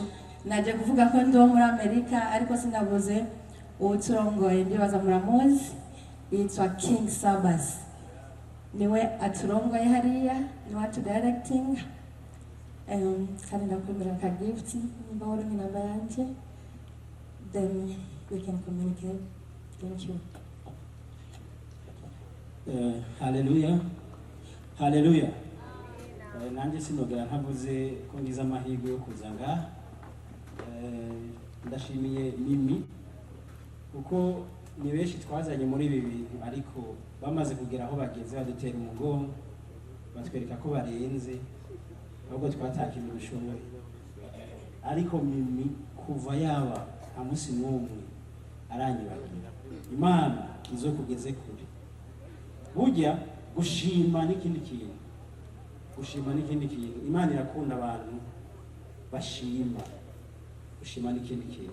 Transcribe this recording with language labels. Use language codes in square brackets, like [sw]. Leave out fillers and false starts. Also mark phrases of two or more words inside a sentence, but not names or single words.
[rn] Naje kuvuga ko ndi muri Amerika ariko sinabuze uturongoye ndibaza muramuzi. Yitwa King Sabas. Niwe aturongoye hariya, niwe atudirecting. Kandi ndakwemera ka gift nimba wari namba yanje. [en] Then we can communicate. Thank you. Hallelujah. Hallelujah. [rn] Nanjye sinogera ntavuze ko ngize amahirwe yo kuza ngaha. Ndashimiye Mimi kuko ni benshi twazanye muri ibi bintu ariko bamaze kugera aho bageze badutera umugongo batwereka ko barenze ahubwo twatakintu bishoboye. Ariko Mimi kuva yaba nta munsi n'umwe aranyibagira. Imana izo kugeze kure. Burya gushima n'ikindi kintu. Gushima n'ikindi kintu. Imana irakunda abantu bashima. Gushima n'ikindi kintu.